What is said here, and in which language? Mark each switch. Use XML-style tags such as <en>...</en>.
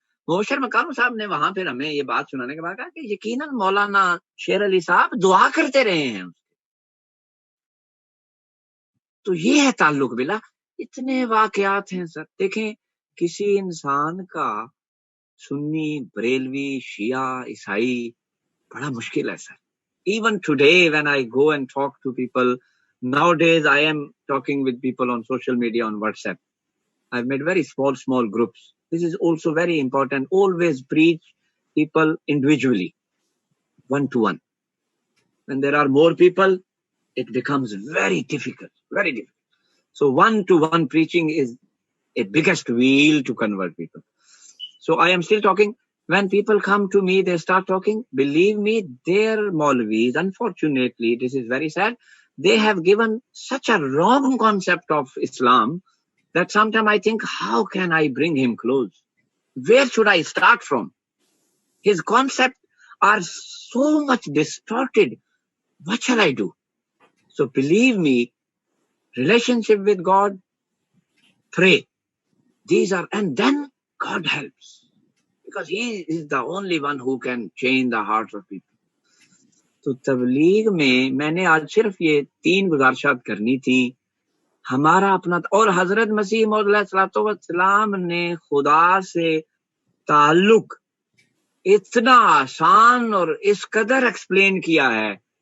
<ur>مبشر مکانو صاحب نے وہاں پھر ہمیں یہ بات سنانے کے بعد کہا کہ یقیناً مولانا شیر علی صاحب دعا کرتے رہے ہیں. تو یہ ہے تعلق باللہ. اتنے واقعات ہیں سر. دیکھیں کسی انسان کا سنی, بریلوی, شیعہ, عیسائی بڑا مشکل ہے سر.</ur> <en>Even today when I go and talk to people, nowadays I am talking with people on social media, on WhatsApp. I've made very small groups. This is also very important. Always preach people individually, one to one. When there are more people, it becomes very difficult. So one-to-one preaching is a biggest wheel to convert people. So I am still talking. When people come to me, they start talking. Believe me, their Maulvis, unfortunately, this is very sad, they have given such a wrong concept of Islam that sometimes I think, how can I bring him close? Where should I start from? His concepts are so much distorted. What shall I do? So believe me, relationship with God, pray. These are, and then God helps. Because he is the only one who can change the hearts of people.</en> <ur>تو تبلیغ میں نے آج صرف یہ 3 گزارشات کرنی تھی. ہمارا اپنا, اور حضرت مسیح موعود علیہ السلام نے خدا سے تعلق اتنا آسان اور اس قدر ایکسپلین کیا ہے</ur>